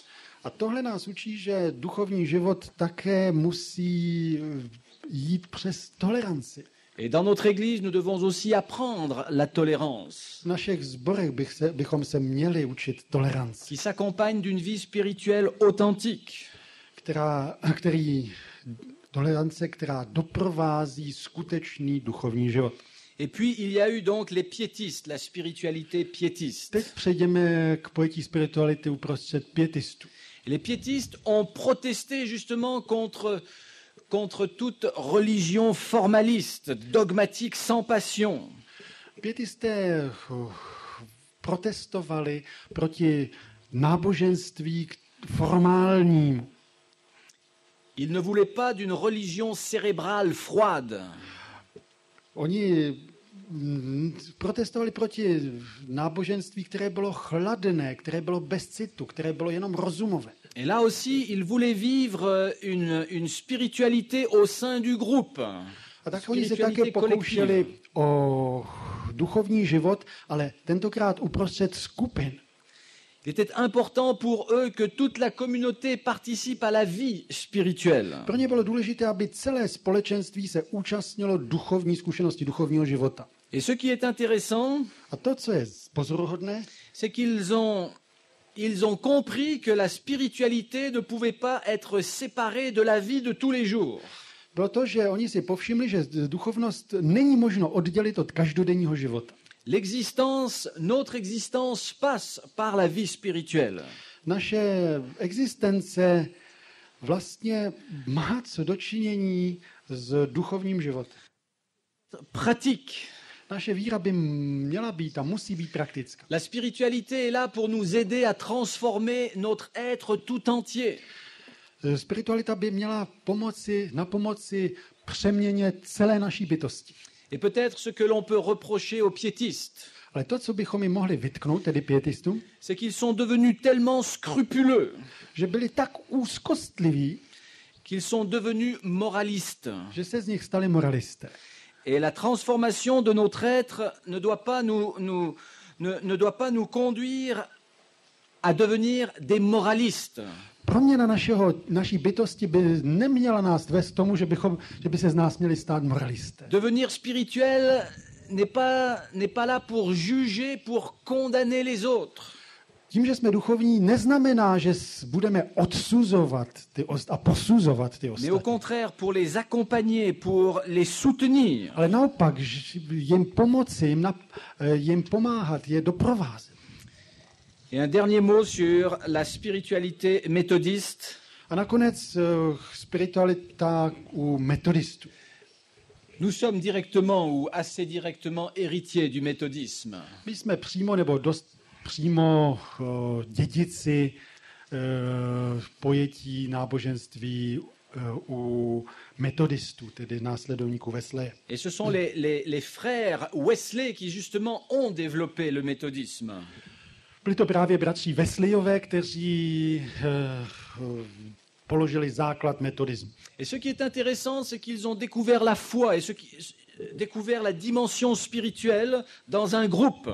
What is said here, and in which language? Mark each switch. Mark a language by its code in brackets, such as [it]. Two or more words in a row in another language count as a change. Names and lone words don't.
[cs] A tohle nás učí, že duchovní život také musí jít přes toleranci. [fr] Et dans notre Église, nous devons aussi apprendre la tolérance, [cs] V našich zborech bychom se měli učit toleranci, [fr] qui s'accompagne d'une vie spirituelle authentique. [cs] Tolerance, která doprovází skutečný duchovní život. [fr] Et puis, il y a eu donc les piétistes, la spiritualité piétiste. [cs] Teď přejdeme k pojetí spirituality uprostřed pietistů. [fr] Les piétistes ont protesté justement contre toute religion formaliste, dogmatique, sans passion. [cs] Pietisté protestovali proti náboženství formálnímu. [fr] Ils ne voulaient pas d'une religion cérébrale froide. [cs] Oni protestovali proti náboženství, které bylo chladné, které bylo bez citu, které bylo jenom rozumové. [fr] Et là aussi, ils voulaient vivre une spiritualité au sein du groupe. [cs] A tak oni se také pokoušeli o duchovní život, ale tentokrát uprostřed skupin. [fr] Il était important pour eux que toute la communauté participe à la vie spirituelle. [cs] Pro ně bylo důležité, aby celé společenství se účastnilo duchovní zkušenosti, duchovního života. [fr] Et ce qui est intéressant, [cs] A to, co je pozoruhodné, [fr] c'est qu'ils ont compris que la spiritualité ne pouvait pas être séparée de la vie de tous les jours. [cs] bylo to, že oni si povšimli, že duchovnost není možno oddělit od každodenního života. [fr] Notre existence passe par la vie spirituelle. [cs] Naše existence vlastně má co dočinění s duchovním životem. [fr] Pratique. [cs] Naše víra by měla být a musí být praktická. [fr] La spiritualité est là pour nous aider à transformer notre être tout entier. [cs] Spiritualita by měla na pomoci přeměně celé naší bytosti. [fr] Et peut-être ce que l'on peut reprocher aux piétistes, [cs] Ale to, co bychom jim mohli vytknout, tedy pietistům, [fr] c'est qu'ils sont devenus tellement scrupuleux [cs] že byli tak úzkostliví, [fr] qu'ils sont devenus moralistes. [cs] že se z nich stali moralisté. [fr] Et la transformation de notre être ne doit pas nous conduire à devenir des moralistes. [cs] Proměna naší bytosti by neměla nás vést tomu, že by se z nás měli stát moralisté. [fr] Devenir spirituel n'est pas là pour juger, pour condamner les autres. [cs] Tím, že jsme duchovní, neznamená, že budeme odsuzovat a posuzovat ty [fr] mais [cs] ostatní. [fr] au contraire pour les accompagner, pour les soutenir. [cs] Ale naopak, jim pomoci, jim pomáhat, je doprovázet. [fr] Et un dernier mot sur la spiritualité méthodiste. [cs] A nakonec spiritualita u metodistů. [fr] Nous sommes directement ou assez directement héritiers du méthodisme. [cs] My jsme přímo nebo dost přímo dědici pojetí náboženství u metodistů, tedy následovníků Wesleye. [fr] Et ce sont les frères Wesley qui justement ont développé le méthodisme. [cs] Byli to právě bratři Wesleyové, kteří položili základ metodismu. [fr] Et ce qui est intéressant, c'est qu'ils ont découvert la foi et découvert la dimension spirituelle dans un groupe.